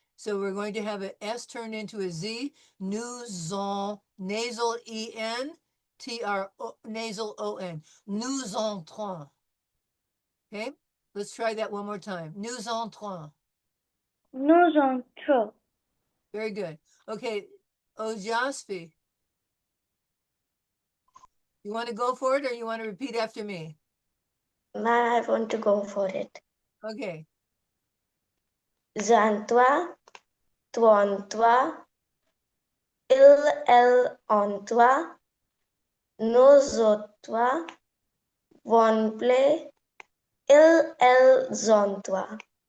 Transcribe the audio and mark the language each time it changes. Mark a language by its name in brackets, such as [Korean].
[English] So we're going to have an S turned into a Z. Nous en nasal EN, nasal ON. [French] Nous entrons. Okay. [English] Let's try that one more time. [French] Nous entrons. Nous entrons. [English] Very good. Okay. Ojasvi. You want to go for it, or you want to repeat after me? I want to go for it. Okay. [French] J'entre, tu entres, elle entre, nous autres, one play, elles entrent.